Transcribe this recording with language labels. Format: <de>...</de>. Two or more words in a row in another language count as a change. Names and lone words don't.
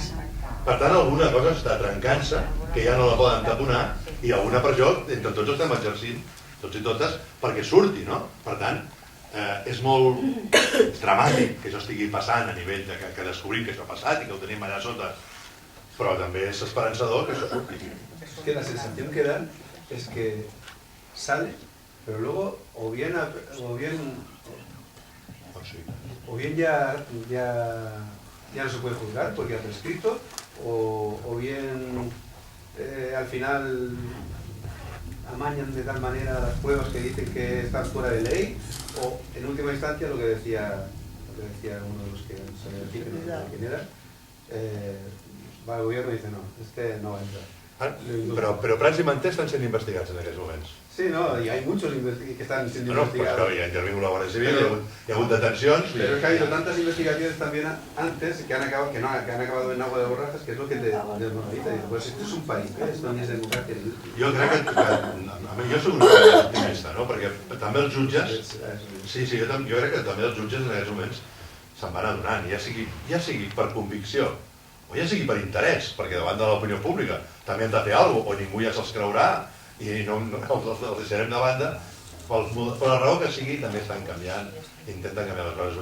<ca>Per tant, alguna cosa està trencant-se, que ja no la poden taponar, i alguna pressió, entre tots estem exercint, tots i totes, perquè surti, no? Per tant, és molt dramàtic que això estigui passant a nivell que descobrim que això ha passat i que ho tenim allà sota, però també és esperançador que això surti.</ca> <es>Es que la sensación que dan es que sale, pero luego o bien ya no se puede juzgar porque ha prescrito, o bien al final amañan de tal manera las pruebas que dicen que están fuera de ley, o en última instancia lo que decía uno de los que se me decía que no sabía quién era, va al gobierno y dice no, no entra.</es> <ca>Però Prats i Manté estan sent investigats en aquests moments.</ca> <es>Sí, no, y hay muchos que están siendo investigados. Pues, ya intervino la Guardia Civil, y ha habido detenciones. Pero es que ha habido tantas investigaciones también antes que han acabado en agua de borrajas, que es lo que te desmoraliza. Pues esto es un país, esto no es democracia.</es> <ca>Jo crec que jo soc un optimista, no? Perquè també els jutges, jo crec que també els jutges en aquests moments se'n van adonant, ja sigui per convicció o ja sigui per interès, perquè davant de l'opinió pública també hem de fer alguna cosa, o ningú ja se'ls creurà i no els deixarem de banda, per la raó que sigui també estan canviant, intenten canviar les coses.</ca>